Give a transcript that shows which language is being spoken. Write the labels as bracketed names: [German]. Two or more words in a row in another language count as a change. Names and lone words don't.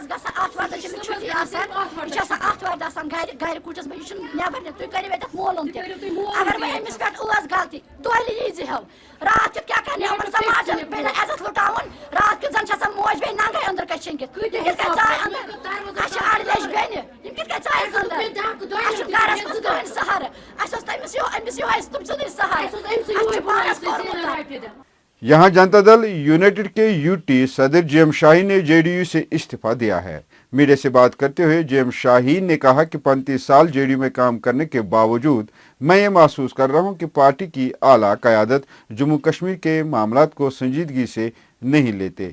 [Kashmiri] گژھان آتھوارِ دۄہ چھِ أمِس چھُٹی آسان یہِ چھِ آسان آتھوارِ دۄہ آسان گرِ کُٹھِس منٛز یہِ چھُنہٕ نیبر نیران تُہۍ کٔرِو ییٚتٮ۪تھ معلوٗم تہِ اگر وۄنۍ أمِس پٮ۪ٹھ ٲس غلطی دۄہلہِ ییٖزِ ہو رات کیُتھ کیٛاہ کرِ یِمن سماجن بیٚیہِ عزت لُٹاوُن رات کیُتھ زن چھِ آسان موج بیٚیہِ ننگے أنٛدر کَنۍ شٔنگِتھ یِم کِتھ کٔنۍ ژاے اَنٛدر اَسہِ چھِ اَڑِ لیٚجہِ بیٚنہِ یِم کِتھ کٔنۍ ژایَس اَنٛدر اَسہِ چھُ گرس منٛز کٕہٕنۍ سہارٕ اَسہِ اوس أمِس یِہوے تِم سُنٛدٕے سہارٕ اَسہِ چھُ پانس کوٚرمُت [Urdu] یہاں جنتا دل یونائیٹڈ کے یو ٹی صدر جے ایم شاہین نے جے ڈی یو سے استعفیٰ دیا ہے. میڈیا سے بات کرتے ہوئے جے ایم شاہین نے کہا کہ 35 سال جے ڈی یو میں کام کرنے کے باوجود میں یہ محسوس کر رہا ہوں کہ پارٹی کی اعلیٰ قیادت جموں کشمیر کے معاملات کو سنجیدگی سے نہیں لیتے.